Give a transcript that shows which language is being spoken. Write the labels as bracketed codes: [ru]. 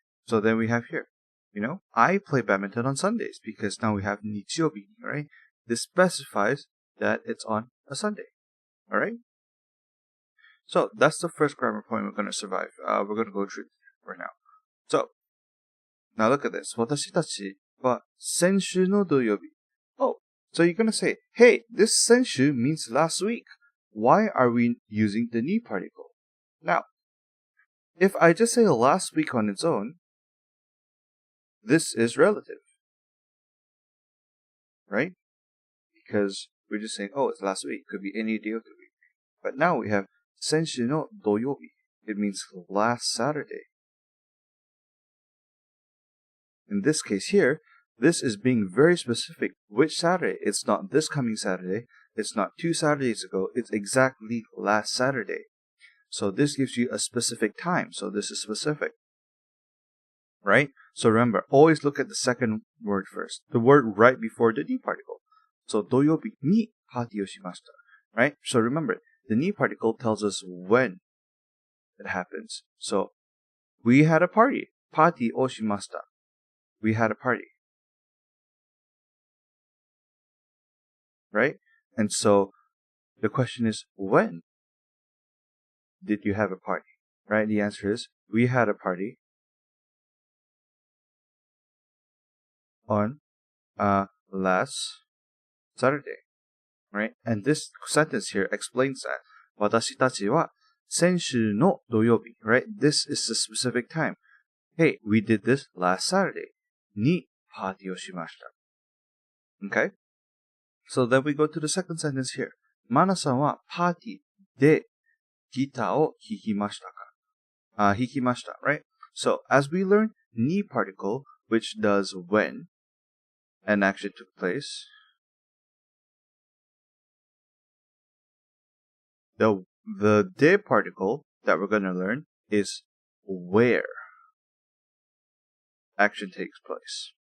[en] So then we have here, I play badminton on Sundays because now we have 日曜日, right? This specifies that it's on a Sunday. All right. So that's the first grammar point we're going to survive. We're going to go through right now. So now look at this. [ja] 私たちは先週の土曜日. [en] Oh, so you're going to say, hey, this 先週 means last week. Why are we using the ni particle? Now, if I just say last week on its own, this is relative, right? Because we're just saying, oh, it's last week. Could be any day of the week. But now we have 先週の土曜日. It means last Saturday. In this case here, this is being very specific. Which Saturday? It's not this coming Saturday. It's not 2 Saturdays ago. It's exactly last Saturday. So this gives you a specific time. So this is specific. Right? So remember, always look at the second word first. The word right before the ni particle. [ja] So 土曜日にパーティーをしました. [en] Right? So remember, the ni particle tells us when it happens. So we had a party. [ja] パーティーをしました. [en] We had a party. Right? And so the question is, when did you have a party? Right? The answer is, we had a party on last Saturday. Right? And this sentence here explains that. [ja] 私たちは先週の土曜日. [en] Right? This is the specific time. Hey, we did this last Saturday. [ja] にパーティーをしました. [en] Okay? So then we go to the second sentence here. [ja] マナさんはパーティーでギターを弾きましたか?弾きました, right? [en] So as we learn, ni particle, which does when an action took place, the de particle that we're going to learn is where action takes place.